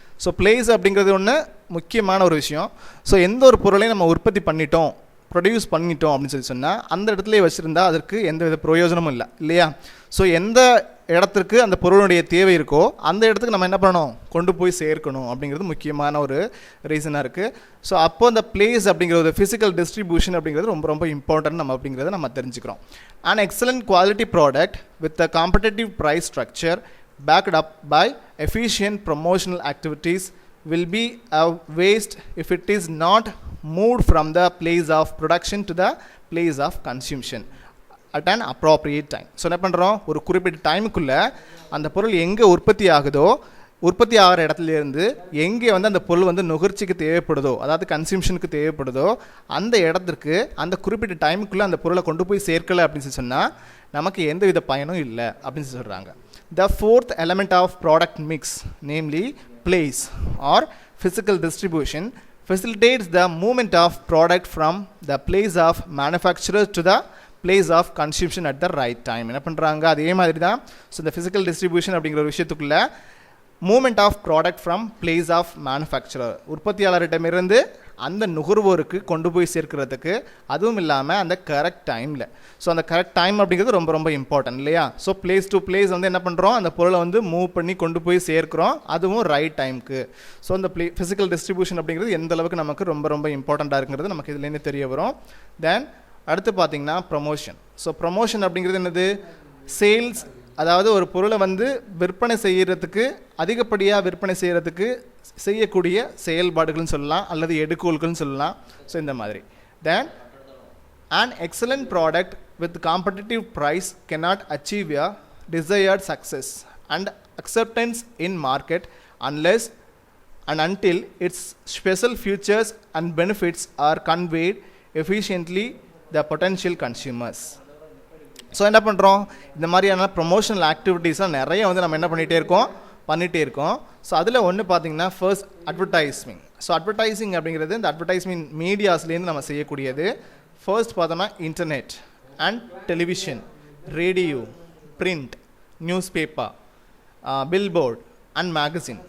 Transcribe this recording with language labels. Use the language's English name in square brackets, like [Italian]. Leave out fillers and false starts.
[Tamil] So place அப்படிங்கிறது ஒன்று முக்கியமான ஒரு விஷயம். ஸோ எந்த ஒரு பொருளையும் நம்ம உற்பத்தி பண்ணிட்டோம், ப்ரொடியூஸ் பண்ணிட்டோம் அப்படின்னு சொல்லி சொன்னால் அந்த இடத்துல வச்சுருந்தா அதற்கு எந்த வித பிரயோஜனமும் இல்லை இல்லையா. ஸோ எந்த இடத்துக்கு அந்த பொருளுடைய தேவை இருக்கோ அந்த இடத்துக்கு நம்ம என்ன பண்ணணும், கொண்டு போய் சேர்க்கணும் அப்படிங்கிறது முக்கியமான ஒரு ரீசனாக இருக்குது. ஸோ அப்போ அந்த பிளேஸ் அப்படிங்கிறது ஃபிசிக்கல் டிஸ்ட்ரிபியூஷன் அப்படிங்கிறது ரொம்ப ரொம்ப இம்பார்ட்டன்ட் நம்ம அப்படிங்கிறத நம்ம தெரிஞ்சுக்கிறோம். [English] And excellent quality product with a competitive price structure backed up by efficient promotional activities will be a waste if it is not moved from the place of production to the place of consumption at an appropriate time. [Tamil] So என்ன பண்ணுறோம், ஒரு குறிப்பிட்ட டைமுக்குள்ளே அந்த பொருள் எங்கே உற்பத்தி ஆகுதோ, உற்பத்தி ஆகிற இடத்துலேருந்து எங்கே வந்து அந்த பொருள் வந்து நுகர்ச்சிக்கு தேவைப்படுதோ, அதாவது கன்சியூம்ஷனுக்கு தேவைப்படுதோ அந்த இடத்துக்கு அந்த குறிப்பிட்ட டைமுக்குள்ளே அந்த பொருளை கொண்டு போய் சேர்க்கலை அப்படின்னு சொன்னால் நமக்கு எந்த வித பயனும் இல்லை அப்படின்னு சொல்கிறாங்க. [English] The fourth element of product mix, namely place or physical distribution, facilitates the movement of product from the place of manufacturer to the place of consumption at the right time. [Tamil] என்ன பண்ணுறாங்க, அதே மாதிரி தான். ஸோ இந்த physical distribution அப்படிங்கிற ஒரு விஷயத்துக்குள்ள moment of product from place of manufacturer, உற்பத்தியாளரிடமிருந்து அந்த நுகர்வோருக்கு கொண்டு போய் சேர்க்கிறதுக்கு, அதுவும் இல்லாமல் அந்த கரெக்ட் டைமில். ஸோ அந்த கரெக்ட் டைம் அப்படிங்கிறது ரொம்ப ரொம்ப இம்பார்ட்டன்ட் இல்லையா. ஸோ பிளேஸ் டு பிளேஸ் வந்து என்ன பண்ணுறோம், அந்த பொருளை வந்து மூவ் பண்ணி கொண்டு போய் சேர்க்கிறோம், அதுவும் ரைட் டைமுக்கு. ஸோ அந்த ஃபிசிக்கல் டிஸ்ட்ரிபியூஷன் அப்படிங்கிறது எந்த அளவுக்கு நமக்கு ரொம்ப ரொம்ப இம்பார்ட்டண்ட்டாக இருக்குங்கிறது நமக்கு இதுலேருந்து தெரிய வரும். தென் அடுத்து பார்த்திங்கன்னா ப்ரமோஷன். ஸோ ப்ரமோஷன் அப்படிங்கிறது என்னது, சேல்ஸ், அதாவது ஒரு பொருளை வந்து விற்பனை செய்கிறதுக்கு, அதிகப்படியாக விற்பனை செய்கிறதுக்கு செய்யக்கூடிய செயல்பாடுகள்னு சொல்லலாம், அல்லது எடுக்கோள்கள்னு சொல்லலாம். ஸோ இந்த மாதிரி. [English] Then an excellent product with competitive price cannot achieve a desired success and acceptance in market unless and until its special features and benefits are conveyed efficiently the potential consumers. [Tamil] So என்ன பண்ணுறோம், இந்த மாதிரியான promotional ஆக்டிவிட்டீஸ்லாம் நிறைய வந்து நம்ம என்ன பண்ணிகிட்டே இருக்கோம். ஸோ அதில் ஒன்று பார்த்தீங்கன்னா ஃபர்ஸ்ட் அட்வர்டைஸ்மிங். ஸோ அட்வர்டைஸிங் அப்படிங்கிறது இந்த அட்வர்டைஸ்மிங் மீடியாஸ்லேருந்து நம்ம செய்யக்கூடியது. ஃபர்ஸ்ட் பார்த்தோம்னா internet and television, radio, print, news paper, billboard and magazine.